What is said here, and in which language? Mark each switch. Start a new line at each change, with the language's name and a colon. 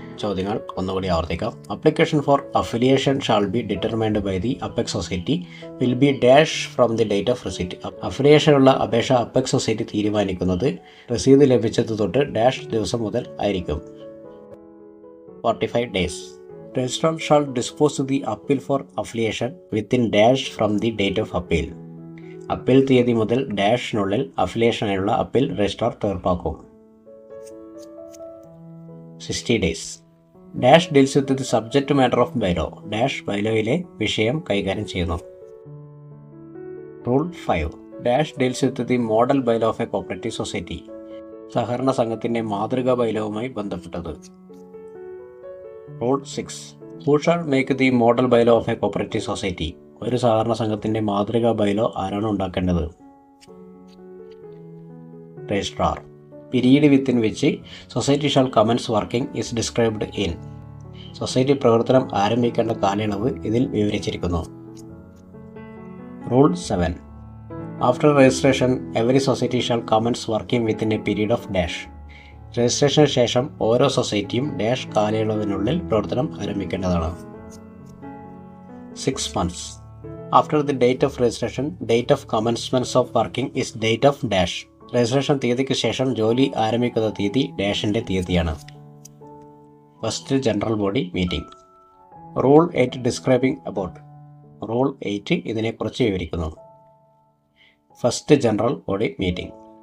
Malayalam: ചോദ്യങ്ങൾ ഒന്നുകൂടി ആവർത്തിക്കാം.
English: Application for affiliation shall be determined by the apex society will be dash from the date of receipt.
Malayalam: അഫിലിയേഷനുള്ള അപേക്ഷ apex society തീരുമാനിക്കുന്നത് രസീത് ലഭിച്ചത് തൊട്ട് ഡാഷ് ദിവസം മുതൽ ആയിരിക്കും.
English: 45 days. Registrar shall dispose the appeal for affiliation within dash from the date of appeal.
Malayalam: Appeal തീയതി മുതൽ ഡാഷിനുള്ളിൽ അഫിലിയേഷനുള്ള appeal registrar തീർപ്പാക്കും.
English: 60 days. Dash deals with the subject matter of bylaw.
Malayalam: Dash ബൈലോയിലെ വിഷയം കൈകാര്യം ചെയ്യുന്നു. Rule 5.
English: Dash deals with the model bylaw of a cooperative society.
Malayalam: സഹകരണ സംഘത്തിൻ്റെ മാതൃകാ ബൈലോവുമായി ബന്ധപ്പെട്ടത്.
English: Rule 6. Who shall make the model bylaw of a cooperative society.
Malayalam: ഒരു സഹകരണ സംഘത്തിൻ്റെ മാതൃകാ ബൈലോ ആരാണ് ഉണ്ടാക്കേണ്ടത്?
English: Registrar. Period within which society shall commence working is described in.
Malayalam: Society പ്രവർത്തനം ആരംഭിക്കേണ്ട കാലയളവ് ഇതിൽ വിവരിച്ചിരിക്കുന്നു.
English: Rule 7. After registration, every society shall commence working within a period of dash.
Malayalam: Registration ശേഷം ഓരോ സൊസൈറ്റിയും ഡാഷ് കാലയളവിനുള്ളിൽ പ്രവർത്തനം ആരംഭിക്കേണ്ടതാണ്.
English: 6 months. After the date of registration, date of commencement of working is date of dash.
Malayalam: Registration തീയതിക്ക് ശേഷം ജോലി ആരംഭിക്കുന്ന തീയതി ഡാഷിൻ്റെ തീയതിയാണ്.
English: First general body meeting. Rule 8 describing about.
Malayalam: Rule 8 ഇതിനെക്കുറിച്ച് വിവരിക്കുന്നു. First general body meeting.